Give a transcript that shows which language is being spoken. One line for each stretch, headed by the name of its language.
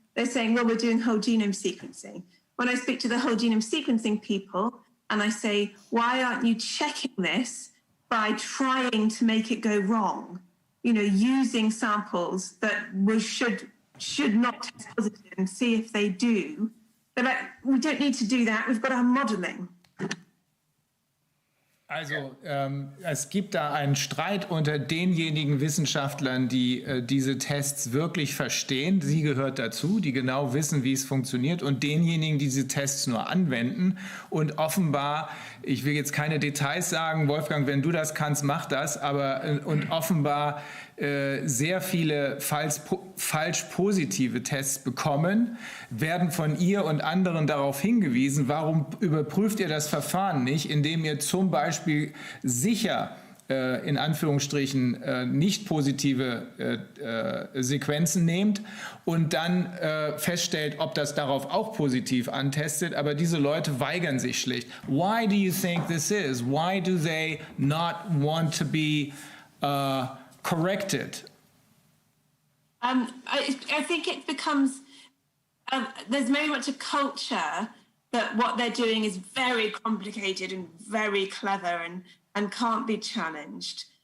English: They're saying, well, we're doing whole genome sequencing. When I speak to the whole genome sequencing people and I say, why aren't you checking this by trying to make it go wrong? You know, using samples that should not test positive and see if they do. They're like, we don't need to do that. We've got our modeling.
German: Also es gibt da einen Streit unter denjenigen Wissenschaftlern, die diese Tests wirklich verstehen. Sie gehört dazu, die genau wissen, wie es funktioniert, und denjenigen, die diese Tests nur anwenden. Und offenbar, ich will jetzt keine Details sagen, Wolfgang, wenn du das kannst, mach das, aber und offenbar sehr viele falsch positive Tests bekommen, werden von ihr und anderen darauf hingewiesen, warum überprüft ihr das Verfahren nicht, indem ihr zum Beispiel sicher in Anführungsstrichen nicht positive Sequenzen nehmt und dann feststellt, ob das darauf auch positiv antestet, aber diese Leute weigern sich schlicht.
English: Why do you think this is? Why do they not want to be corrected? I think it becomes, there's very much a culture that what they're doing is very complicated and very clever and can't be challenged.